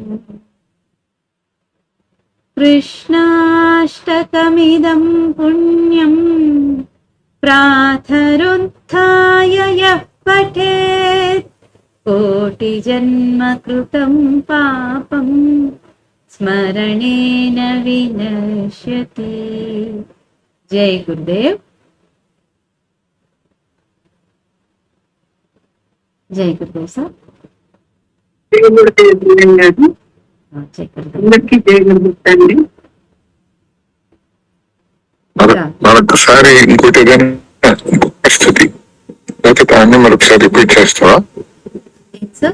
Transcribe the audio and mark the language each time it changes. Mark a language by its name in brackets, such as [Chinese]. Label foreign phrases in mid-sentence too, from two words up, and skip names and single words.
[Sanskrit] कृष्णाष्टकमिदं पुण्यं प्रातरुत्थाय यः पठेत् कोटिजन्मकृतं पापं स्मरणेन विनश्यति। [Hindi] जय गुरुदेव। जय गुरुदेव साहब। [Telugu] జయ గురుదేవ్ గారు. [Hindi] जय गुरुदेव। [Telugu] అందరికీ జయ గురుదేవ్ తండ్రి. మరొకసారి ఇంకోటి ఏదైనా ఇంకొక పరిస్థితి లేకపోతే దాన్ని మరొకసారి రిపీట్ చేస్తావా? సార్